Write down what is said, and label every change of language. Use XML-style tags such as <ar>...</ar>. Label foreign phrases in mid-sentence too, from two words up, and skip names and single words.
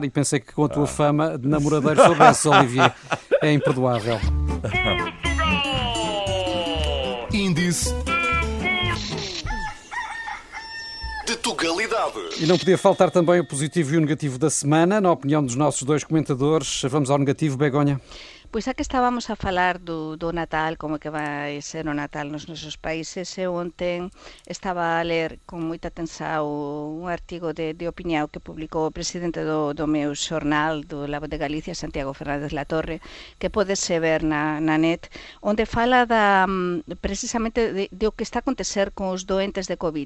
<pt>E pensei que com a tua fama de namoradeiro soubesse, Olivier. É imperdoável. Índice de Tugalidade. E não podia faltar também o positivo e o negativo da semana. Na opinião dos nossos dois comentadores, vamos ao negativo, Begoña.</pt> <gl>Pois xa que estábamos a falar do Natal, como que vai ser o Natal nos nosos países, eu ontem estaba a ler con moita atención un artigo de opinión que publicou o presidente do meu xornal, do La Voz de Galicia, Santiago Fernández Latorre, que podese ver na net, onde fala precisamente de o que está a acontecer con os doentes de COVID.</gl>